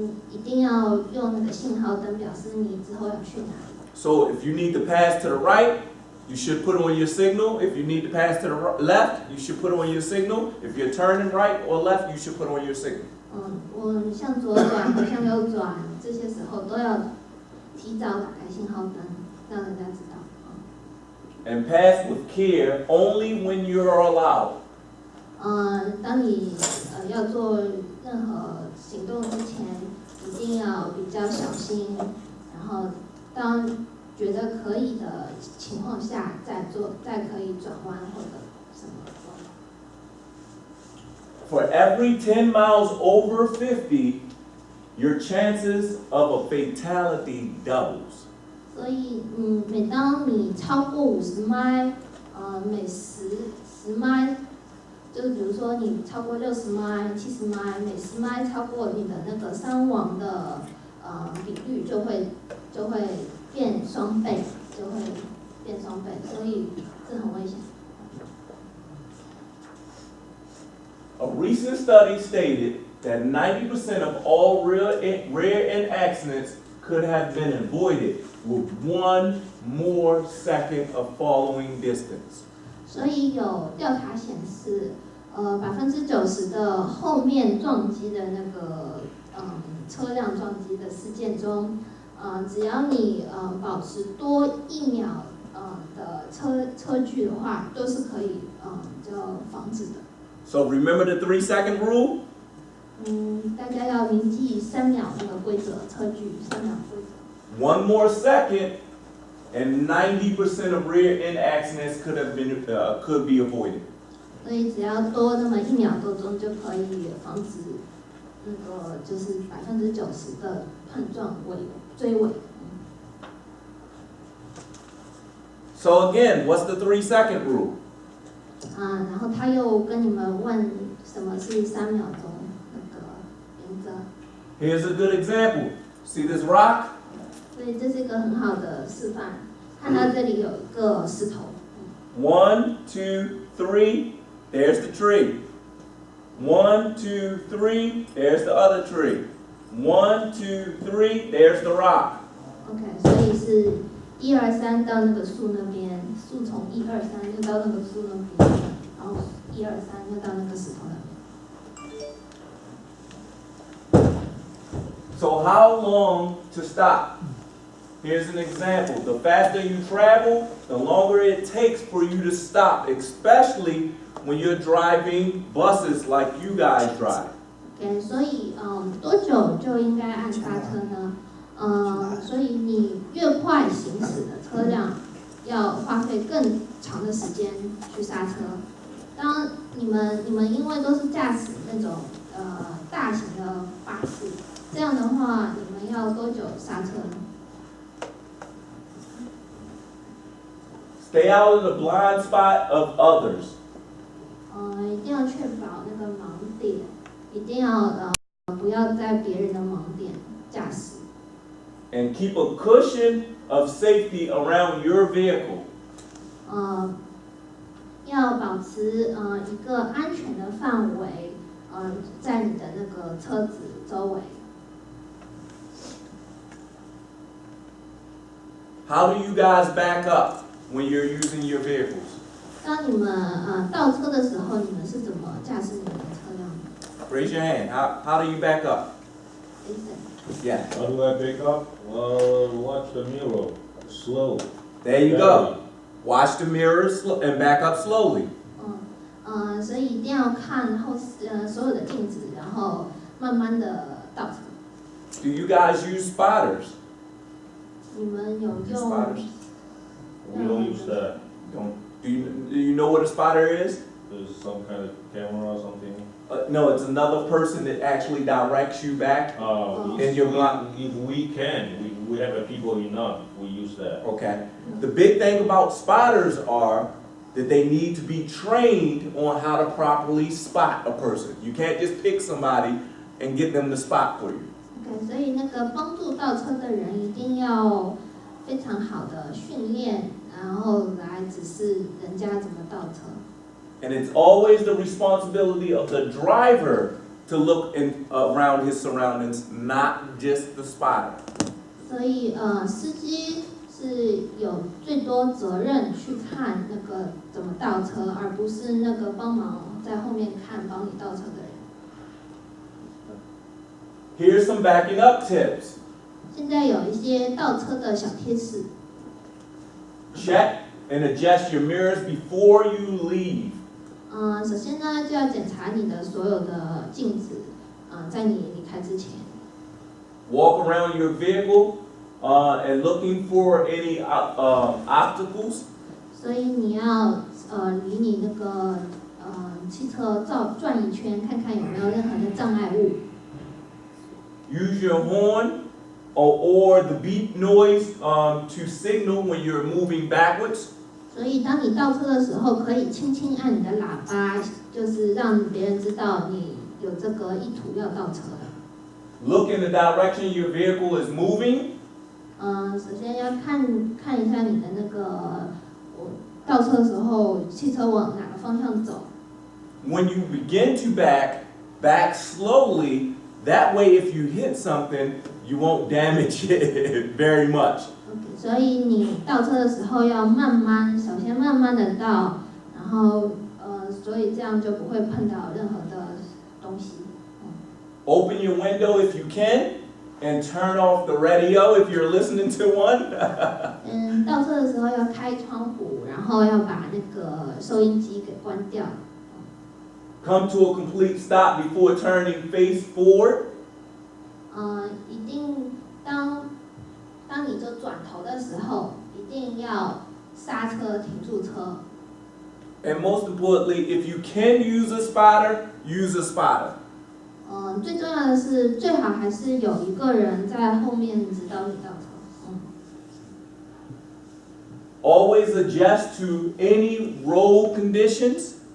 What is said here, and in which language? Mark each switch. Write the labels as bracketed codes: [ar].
[zh] 一定要用那个信号灯表示你之后要去哪里。 [en] So if you need to pass to the right, you should put on your signal. If you need to pass to the left, you should put on your signal. If you're turning right or left, you should put on your signal. [zh] 我向左转和向右转，这些时候都要提早打开信号灯，让人家知道。 [en] And pass with care only when you are allowed. [zh] 当你要做任何行动之前，一定要比较小心，然后当觉得可以的情况下再可以转弯或者什么做法。 [en] For every 10 miles over 50, your chances of a fatality doubles. [zh] 所以，每当你超过50迈，每10迈，就是比如说你超过60迈、70迈，每10迈超过你的那个伤亡的比率就会变双倍，所以这很危险。 [en] A recent study stated that 90% of all rear-end accidents could have been avoided with 1 more second of following distance. [zh] 所以有调查显示，90%的后面撞击的那个车辆撞击的事件中，只要你保持多1秒的车距的话，都是可以就防止的。 [en] So remember the 3-second rule? [zh] 大家要铭记3秒那个规则，车距3秒规则。 [en] 1 more second, and 90% of rear-end accidents could be avoided. [zh] 所以只要多那么1秒多钟就可以防止那个就是90%的碰撞追尾。 [en] So again, what's the 3-second rule? [zh] 然后他又跟你们问什么是3秒钟那个原则。 [en] Here's a good example. See this rock? [zh] 所以这是一个很好的示范。看到这里有一个石头。 [en] 1, 2, 3. There's the tree. 1, 2, 3. There's the other tree. 1, 2, 3. There's the rock. [zh] OK， 所以是1、2、3到那个树那边，树从1、2、3又到那个树那边，然后1、2、3又到那个石头那边。 [en] So how long to stop? Here's an example. The faster you travel, the longer it takes for you to stop, especially when you're driving buses like you guys drive. [zh] OK， 所以多久就应该按刹车呢？所以你越快行驶的车辆，要花费更长的时间去刹车。当你们因为都是驾驶那种大型的巴士，这样的话，你们要多久刹车呢？ [en] Stay out of the blind spot of others. [zh] 一定要确保那个盲点，一定要不要在别人的盲点驾驶。 [en] And keep a cushion of safety around your vehicle. [zh] 要保持一个安全的范围，在你的那个车子周围。 [en] How do you guys back up when you're using your vehicles? [zh] 当你们倒车的时候，你们是怎么驾驶你们的车辆的？ [en] Raise your hand. How do you back up? Yeah. How do I pick up? Watch the mirror. Slow. There you go. Watch the mirrors and back up slowly. [zh] 所以一定要看所有的镜子，然后慢慢的倒车。 [en] Do you guys use spotters? [zh] 你们有用？ [en] Spotters. We don't use that. Do you know what a spotter is? There's some kind of camera or something. No, it's another person that actually directs you back. In your block. If we can, we have people enough. We use that. Okay. The big thing about spotters are that they need to be trained on how to properly spot a person. You can't just pick somebody and get them to spot for you. [zh] OK， 所以那个帮助倒车的人一定要非常好的训练，然后来指示人家怎么倒车。 [en] And it's always the responsibility of the driver to look around his surroundings, not just the spotter. [zh] 所以司机是有最多责任去看那个怎么倒车，而不是那个帮忙在后面看帮你倒车的人。 [en] Here's some backing up tips. [zh] 现在有一些倒车的小贴士。 [en] Check and adjust your mirrors before you leave. [zh] 首先呢，就要检查你的所有的镜子，在你离开之前。 [en] Walk around your vehicle and looking for any obstacles. [zh] 所以你要离你那个汽车转一圈，看看有没有任何的障碍物。 [en] Use your horn or the beep noise to signal when you're moving backwards. [zh] 所以当你倒车的时候，可以轻轻按你的喇叭，就是让别人知道你有这个意图要倒车了。 [en] Look in the direction your vehicle is moving. [zh] 首先要看一下你的那个倒车的时候，汽车往哪个方向走。 [en] When you begin to back slowly. That way, if you hit something, you won't damage it very much. [zh] Okay, 所以你倒车的时候要首先慢慢的倒，然后所以这样就不会碰到任何的东西。 [en] Open your window if you can, and turn off the radio if you're listening to one. [zh] 倒车的时候要开窗户，然后要把那个收音机给关掉。 [en] Come to a complete stop before turning face forward. [zh] 一定当你就转头的时候，一定要刹车停住车。 [en] And most importantly, if you can use a spotter, use a spotter. [zh] 最重要的是，最好还是有一个人在后面指导你倒车。 [en] Always adjust to any road conditions.